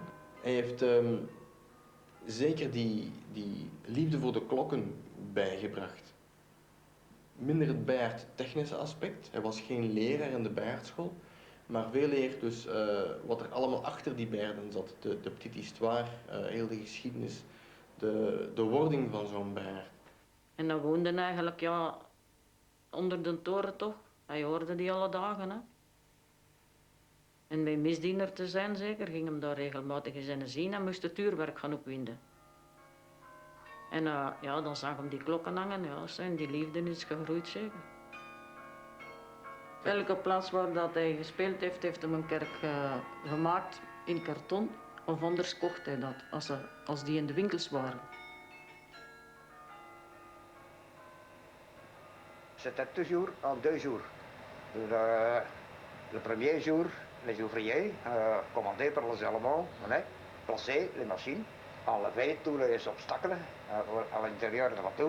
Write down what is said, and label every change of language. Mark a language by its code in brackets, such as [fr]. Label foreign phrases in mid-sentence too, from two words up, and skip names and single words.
[nl] Hij heeft zeker die liefde voor de klokken bijgebracht. Minder het bijaardtechnische aspect. Hij was geen leraar in de bijaardschool, maar veel eer dus wat er allemaal achter die bijaarden zat. [fr] De petite histoire, [nl] heel de geschiedenis, de wording van zo'n bijaard. En dan woonde hij eigenlijk ja, onder de toren toch. Hij hoorde die alle dagen. Hè. En bij misdiener te zijn zeker, ging hem daar regelmatig eens zien en moest het uurwerk gaan opwinden. En ja, dan zag hem die klokken hangen, ja, zijn die liefde is gegroeid zeker. Elke plaats waar dat hij gespeeld heeft, heeft hem een kerk gemaakt in karton. Of anders kocht hij dat, als die in de winkels waren. [fr] C'était toujours en 2 jours. Le premier jour, les ouvriers, commandés par les Allemands, venaient placer les machines, enlever tous les obstacles à l'intérieur de la tour.